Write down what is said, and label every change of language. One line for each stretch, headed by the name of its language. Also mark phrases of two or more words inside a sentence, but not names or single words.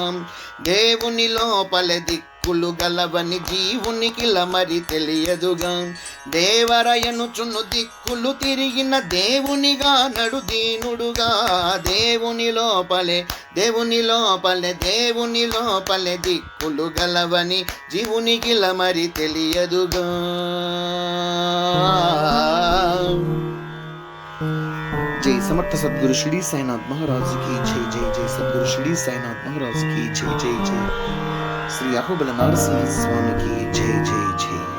Telugu: దేవుని లోపలే దిక్కులు గలవని జీవునికిల మరి తెలియదుగా. దేవరయనుచును దిక్కులు తిరిగిన దేవునిగా నడు దీనుడుగా. దేవుని లోపలే దేవుని లోపలే దేవుని లోపలే దిక్కులు గలవని జీవునికిల మరి తెలియదుగా.
Hindi: जय समर्थ सद्गुरु श्री साईनाथ महाराज की जय. जय जय सद्गुरु श्री साईनाथ महाराज की जय. जय जय श्री अहोबल नरसिंह स्वामी की जय. जय जय.